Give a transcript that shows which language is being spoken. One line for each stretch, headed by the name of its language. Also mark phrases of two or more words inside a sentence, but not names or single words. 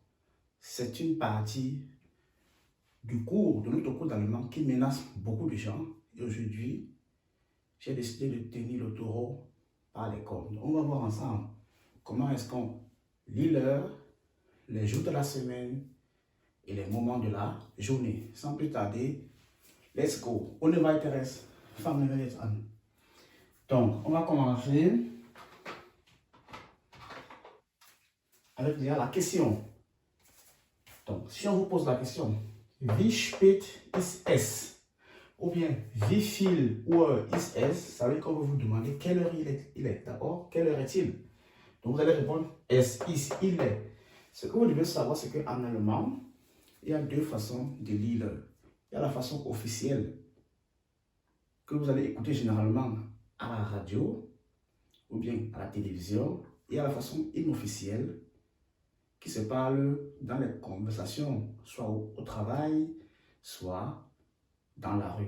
French: C'est une partie du cours, de notre cours d'allemand qui menace beaucoup de gens. Et aujourd'hui, j'ai décidé de tenir le taureau par les cornes. On va voir ensemble comment est-ce qu'on lit l'heure, les jours de la semaine et les moments de la journée. Sans plus tarder,
English: let's go.
German: Ohne weiteres, fangen wir jetzt an.
French: Donc, on va commencer avec déjà la question. Donc, si on vous pose la question,
German: wie spät ist es?
French: Ou bien,
German: wie viel Uhr ist es?
French: Ça veut dire qu'on va vous demander quelle heure il est. D'accord? Quelle heure est-il? Donc, vous allez répondre
German: es ist,
French: il est. Ce que vous devez savoir, c'est qu'en allemand, il y a deux façons de lire l'heure. Il y a la façon officielle que vous allez écouter généralement à la radio ou bien à la télévision. Il y a la façon inofficielle qui se parle dans les conversations, soit au travail, soit dans la rue.